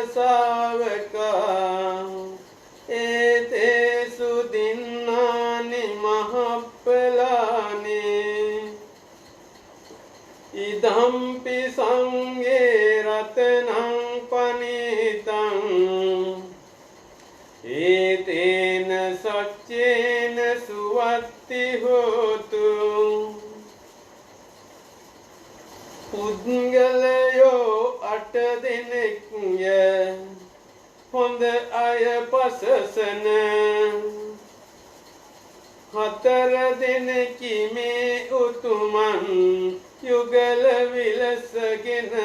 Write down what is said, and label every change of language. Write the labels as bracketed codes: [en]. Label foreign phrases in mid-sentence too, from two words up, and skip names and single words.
[pi] ශාවකා ඒතේසු දින්නානි මහප්පලානි ඉදම්පි සංඝේ රතනං පනිතං ඒතේන සච්චේන සුවත්ති හෝතු [si] පුද්ගලයෝ අට දෙනෙක්ය හොඳ අය පසසන හතර දෙනෙකි මේ උතුමන් යුගල විලසගෙන